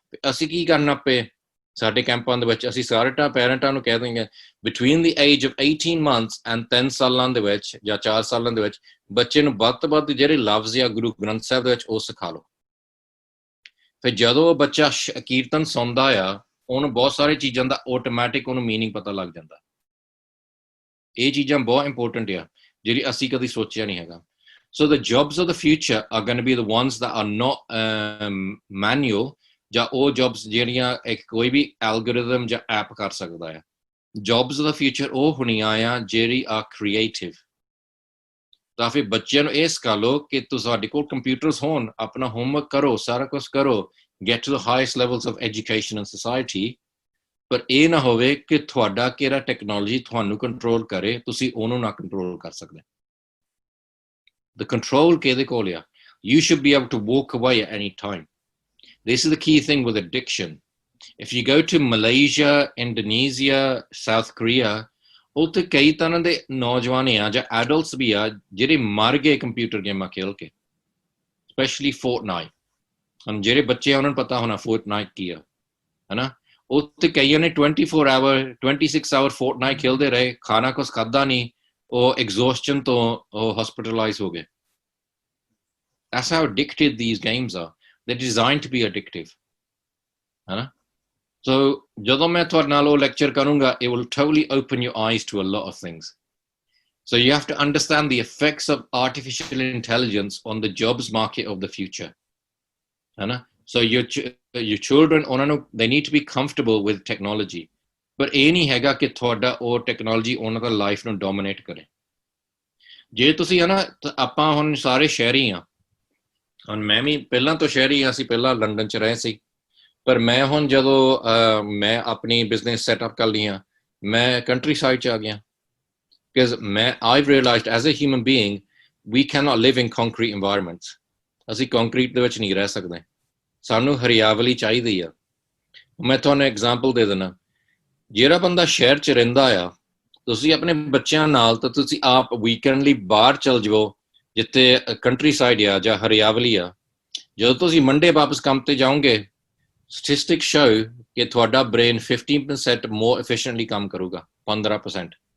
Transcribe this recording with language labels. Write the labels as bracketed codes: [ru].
[pa] ਅਸੀਂ ਕੀ ਕਰਨਾ ਪਏ ਸਾਡੇ ਕੈਂਪਾਂ ਦੇ ਵਿੱਚ, ਅਸੀਂ ਸਾਰੇ ਪੈਰੈਂਟਾਂ ਨੂੰ ਕਹਿ ਦਿੰਦੇ [en] between the age of 18 months and [pa] 3 ਸਾਲਾਂ ਦੇ ਵਿੱਚ ਜਾਂ 4 ਸਾਲਾਂ ਦੇ ਵਿੱਚ ਬੱਚੇ ਨੂੰ ਵੱਧ ਤੋਂ ਵੱਧ ਜਿਹੜੇ ਲਫ਼ਜ਼ ਜਾਂ ਗੁਰੂ ਗ੍ਰੰਥ ਸਾਹਿਬ ਦੇ ਵਿੱਚ ਉਹ ਸਿਖਾ ਲਓ। ਫਿਰ ਜਦੋਂ ਉਹ ਬੱਚਾ ਕੀਰਤਨ ਸੁਣਦਾ ਆ, ਉਹਨੂੰ ਬਹੁਤ ਸਾਰੀ ਚੀਜ਼ਾਂ ਦਾ ਆਟੋਮੈਟਿਕ ਉਹਨੂੰ ਮੀਨਿੰਗ ਪਤਾ ਲੱਗ ਜਾਂਦਾ। ਇਹ ਚੀਜ਼ਾਂ ਬਹੁਤ ਇੰਪੋਰਟੈਂਟ ਆ ਜਿਹੜੀ ਅਸੀਂ ਕਦੀ ਸੋਚਿਆ ਨਹੀਂ ਹੈਗਾ। [en] So the jobs of the future are going to be the ones that are not manual, [pa] ਜਾਂ ਉਹ ਜੌਬਸ ਜਿਹੜੀਆਂ ਇੱਕ ਕੋਈ ਵੀ ਐਲਗੋਰਿਦਮ ਜਾਂ ਐਪ ਕਰ ਸਕਦਾ ਆ। ਜੌਬਸ [en] of the future [pa] ਉਹ ਹੋਣੀਆਂ ਆ ਜਿਹੜੀ ਆ ਕ੍ਰੀਏਟਿਵ। ਤਾਂ ਫਿਰ ਬੱਚਿਆਂ ਨੂੰ ਇਹ ਸਿਖਾ ਲਓ ਕਿ ਤੁਹਾਡੇ ਕੋਲ ਕੰਪਿਊਟਰਸ ਹੋਣ, ਆਪਣਾ ਹੋਮਵਰਕ ਕਰੋ, ਸਾਰਾ ਕੁਛ ਕਰੋ, [en] get to the highest levels of education and society, [pa] ਪਰ ਇਹ ਨਾ ਹੋਵੇ ਕਿ ਤੁਹਾਡਾ ਕਿਹੜਾ ਟੈਕਨੋਲੋਜੀ ਤੁਹਾਨੂੰ ਕੰਟਰੋਲ ਕਰੇ, ਤੁਸੀਂ ਉਹਨੂੰ ਨਾ ਕੰਟਰੋਲ ਕਰ ਸਕਦੇ। [en] The control [pa] ਕਿਹਦੇ ਕੋਲ ਆ? [en] You should be able to walk away at any time. This is the key thing with addiction. If you go to Malaysia, Indonesia, South Korea, [pa] ਉੱਥੇ ਕਈ ਤਰ੍ਹਾਂ ਦੇ ਨੌਜਵਾਨ ਆ ਜਾਂ ਐਡਲਟਸ ਵੀ ਆ ਜਿਹੜੇ ਮਰ ਗਏ ਕੰਪਿਊਟਰ ਗੇਮਾਂ ਖੇਲ ਕੇ, ਸਪੈਸ਼ਲੀ Fortnite। ਹੁਣ ਜਿਹੜੇ ਬੱਚੇ ਆ ਉਹਨਾਂ ਨੂੰ ਪਤਾ ਹੋਣਾ Fortnite ਕੀ ਆ, ਹੈ ਨਾ। ਉੱਥੇ ਕਈਆਂ ਨੇ 24 hour 26 hour Fortnite ਖੇਲਦੇ ਰਹੇ, ਖਾਣਾ ਕੁਛ ਖਾਧਾ ਨਹੀਂ, ਉਹ ਐਗਜ਼ੌਸਸ਼ਨ ਤੋਂ ਉਹ ਹਸਪੀਟਲਾਈਜ਼ ਹੋ ਗਏ। [en] That's how addicted these games are. They're designed to be addictive, [pa] ਹੈ ਨਾ। [en] So [pa] ਜਦੋਂ ਮੈਂ ਤੁਹਾਡੇ ਨਾਲ ਉਹ ਲੈਕਚਰ ਕਰੂੰਗਾ, [en] it will totally open your eyes to a lot of things. So you have to understand the effects of artificial intelligence on the jobs market of the future, [pa] ਹੈ ਨਾ। So your children, ਉਹਨਾਂ ਨੂੰ [en] they need to be comfortable with technology, [pa] ਪਰ ਇਹ ਨਹੀਂ ਹੈਗਾ ਕਿ ਤੁਹਾਡਾ ਉਹ ਟੈਕਨੋਲੋਜੀ ਉਹਨਾਂ ਦਾ ਲਾਈਫ ਨੂੰ ਡੋਮੀਨੇਟ ਕਰੇ। ਜੇ ਤੁਸੀਂ ਹੈ ਨਾ, ਆਪਾਂ ਹੁਣ ਸਾਰੇ ਸ਼ਹਿਰੀ ਹਾਂ, ਹੁਣ ਮੈਂ ਵੀ ਪਹਿਲਾਂ ਤੋਂ ਸ਼ਹਿਰੀ ਹਾਂ, ਅਸੀਂ ਪਹਿਲਾਂ ਲੰਡਨ 'ਚ ਰਹੇ ਸੀ, ਪਰ ਮੈਂ ਹੁਣ ਜਦੋਂ ਮੈਂ ਆਪਣੀ ਬਿਜ਼ਨਸ ਸੈਟਅਪ ਕਰ ਲਈ, ਮੈਂ ਕੰਟਰੀ ਸਾਈਡ 'ਚ ਆ ਗਿਆ। [en] Because I've realized as a human being we cannot live in concrete environments. [pa] ਅਸੀਂ ਕੰਕਰੀਟ ਦੇ ਵਿੱਚ ਨਹੀਂ ਰਹਿ ਸਕਦੇ, ਸਾਨੂੰ ਹਰਿਆਵਲੀ ਚਾਹੀਦੀ ਆ। ਮੈਂ ਤੁਹਾਨੂੰ ਐਗਜ਼ਾਮਪਲ ਦੇ ਦਿੰਦਾ, ਜਿਹੜਾ ਬੰਦਾ ਸ਼ਹਿਰ 'ਚ ਰਹਿੰਦਾ ਆ, ਤੁਸੀਂ ਆਪਣੇ ਬੱਚਿਆਂ ਨਾਲ ਤਾਂ ਤੁਸੀਂ ਆਪ ਵੀਕਐਂਡ ਲਈ ਬਾਹਰ ਚਲ ਜਾਓ, ਜਿੱਥੇ ਕੰਟਰੀ ਸਾਈਡ ਆ ਜਾਂ ਹਰਿਆਵਲੀ ਆ, ਜਦੋਂ ਤੁਸੀਂ ਮੰਡੇ ਵਾਪਸ ਕੰਮ ਤੇ ਜਾਓਗੇ, ਸਟੈਟਿਸਟਿਕਸ ਸ਼ੋ ਕਿ ਤੁਹਾਡਾ ਬ੍ਰੇਨ 15% ਮੋਰ ਐਫੀਸ਼ੀਐਂਟਲੀ ਕੰਮ ਕਰੂਗਾ, 15%।